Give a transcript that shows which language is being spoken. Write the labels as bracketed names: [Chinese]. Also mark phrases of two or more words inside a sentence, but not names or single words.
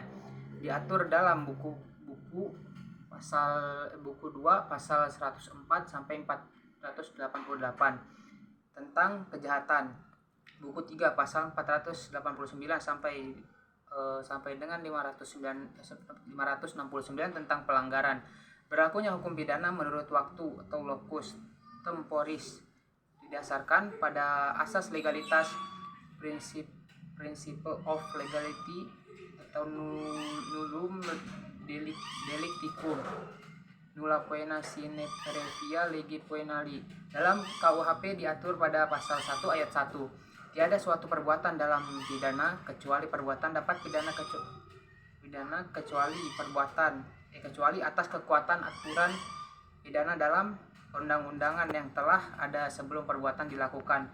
[Indonesian] Diatur dalam buku 2 pasal 104 sampai 488 tentang kejahatan. Buku 3 pasal 489 sampai dengan 569 tentang pelanggaran. Berlakunya hukum pidana menurut waktu atau [Latin] locus temporis [Indonesian] didasarkan pada asas legalitas, [English] principle of legality [Indonesian] atau [Latin] nullum delicticum, nulla poena sine previa lege poenali. [Indonesian] Dalam KUHP diatur pada pasal 1 ayat 1, tiada suatu perbuatan dalam pidana kecuali perbuatan dapat pidana kecuali atas kekuatan aturan pidana dalam perundang-undangan yang telah ada sebelum perbuatan dilakukan.